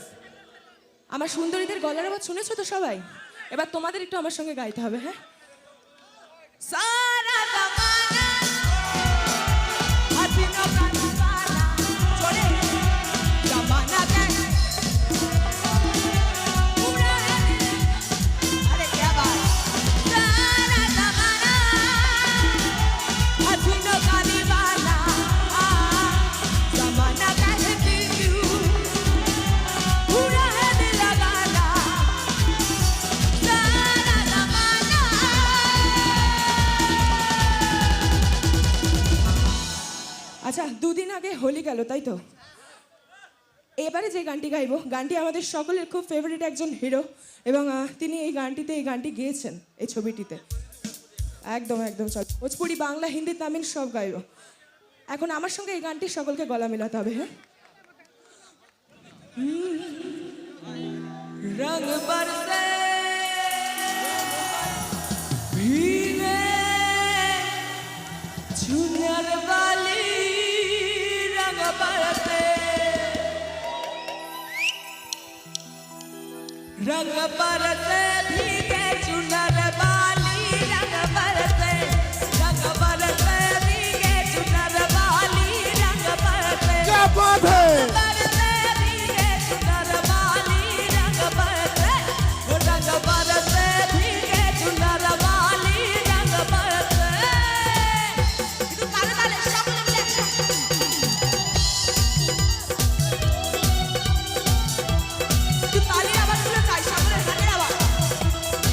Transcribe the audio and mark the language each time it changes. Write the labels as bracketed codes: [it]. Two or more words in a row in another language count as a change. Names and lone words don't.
[bn] আমার সুন্দরীদের গলার আওয়াজ শুনেছো তো সবাই? এবার তোমাদের একটু আমার সঙ্গে গাইতে হবে, হ্যাঁ? [hi] सारा ज़माना हसीनों का दीवाना, चले ज़माना के पूरा दिल। [bn] আরে [hi] क्या बात। सारा जमाना हासिनो का दीवाना, जमाना कहती हूँ पूरा है दिल लगाना। सारा जमाना। [bn] আচ্ছা, দুদিন আগে হোলি গেল, তাই তো? এবারে যে গানটি গাইবো, গানটি আমাদের সকলের খুব ফেভারিট একজন হিরো, এবং তিনি এই গানটি গেয়েছেন এই ছবিটিতে। একদম একদম চল, ভোজপুরি, বাংলা, হিন্দি, তামিল সব গাইবো। এখন আমার সঙ্গে এই গানটি সকলকে গলা মেলাতে হবে, হ্যাঁ? [hi] रंग बरसे भीगे झूमर वाली, रंग बरसे भीगे झूमर वाली, रंग बरसे भीगे झूमर वाली, रंग बरसे। क्या बात है। बरसे भीगे झूमर वाली, रंग बरसे भीगे झूमर वाली, रंग बरसे। [bn] একটু তালে তালে সকলে মিলে একসাথে। একটু তালির আওয়াজগুলো চাই, সকলের হাতের আওয়াজ।